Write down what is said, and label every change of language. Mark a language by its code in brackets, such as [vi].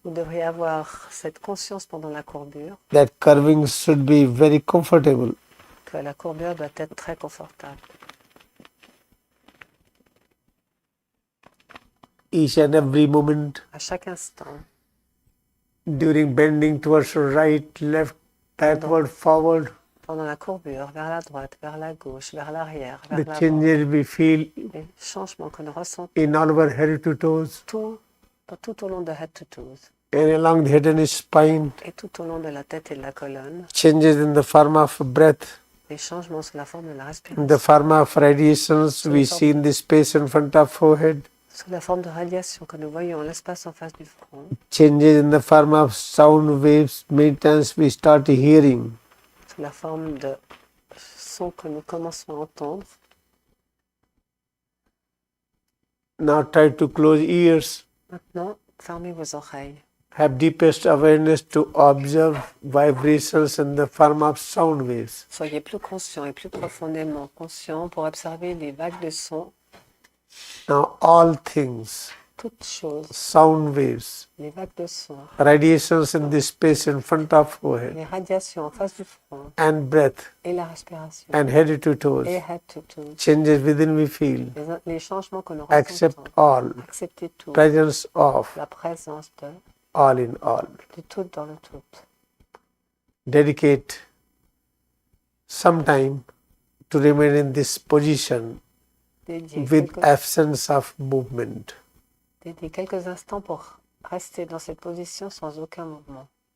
[fr] Vous devriez avoir cette conscience pendant la courbure [en] that curving should be very comfortable. [fr] que la courbure doit être très confortable. [en] Each and every moment [fr] À chaque instant, [en] during bending towards right, left, backward, forward, [fr] pendant la courbure, vers la droite, vers la gauche, vers l'arrière, [en] the [fr] vers l'avant, [en] changes we feel [fr] les changements que nous ressentons [en] in all our head to toes [fr] tout au long de [en] head to toes and along the head and spine, [fr] et tout au long de la tête et de la colonne, [en] changes in the form of breath, [fr] les changements sous la forme de la [en] in [fr] respiration, [en] the form of radiations we see in the space in front of forehead, [fr] sous la forme de radiation que nous voyons en l'espace en face du front, [en] changes in the form of sound waves many times we start hearing. [fr] sous la forme de sons que nous commençons à entendre. [en] Now try to close ears. [fr] Maintenant, fermez vos oreilles. [en] Have deepest awareness to observe vibrations in the form of sound waves. [fr] Soyez plus conscients et plus profondément conscients pour observer les vagues de sons, [en] Now all things, [fr] toutes choses, [en] sound waves, [fr] les vagues de sons, [en] radiations in the space in front of forehead, [fr] les radiations en face du front [en] and breath, [fr] et la respiration [en] and head to toes, [fr] et [en] head to toe. changes within we feel, [fr] Les changements que nous [en] accept [fr] ressentons. [en] all, [fr] Acceptez tout. [en] presence of, [fr] La présence [en] all in all. [fr] de tout dans le tout. [en] Dedicate some time to remain in this position [fr] Dédiez [en] with [fr] quelques, [en] absence of movement. [fr] dédiez quelques instants pour rester dans cette position sans aucun mouvement.